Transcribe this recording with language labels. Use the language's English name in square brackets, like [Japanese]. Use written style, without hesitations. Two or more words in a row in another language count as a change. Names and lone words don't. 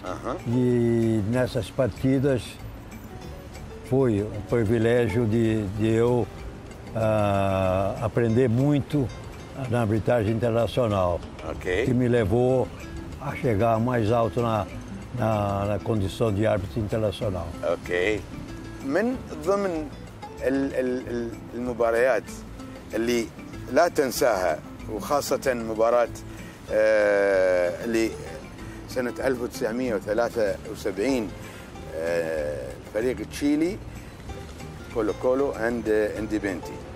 [Portuguese] E nessas partidas foi um privilégio de eu aprender muito na arbitragem internacional, que me levou a chegar mais alto na condição de árbitro internacional. [Arabic] اوكي. من ضمن المباريات اللي لا تنساها وخاصة مباراة اللي سنة 1973 فريق تشيلي كولو كولو عند انديبنتي.